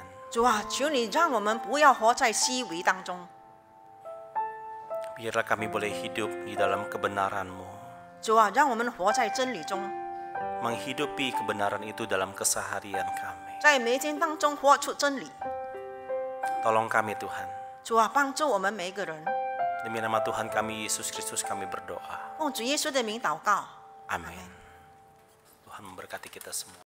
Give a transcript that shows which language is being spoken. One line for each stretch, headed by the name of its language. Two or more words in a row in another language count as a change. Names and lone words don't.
Chinese: 主啊，求你让我们不要活在虚伪当中。
Indonesian: Biarlah kami boleh hidup di dalam kebenaran-Mu.
Chinese: 主啊，让我们活在真理中，
Indonesian: Menghidupi kebenaran itu dalam keseharian kami.
Chinese: 在每一天当中活出真理。
Indonesian: Tolong kami Tuhan.
Chinese: 主啊，帮助我们每一个人。
Indonesian: Demi nama Tuhan kami Yesus Kristus kami berdoa.
Chinese: 奉主耶稣的名祷告。
Indonesian: Amin. Tuhan memberkati kita semua.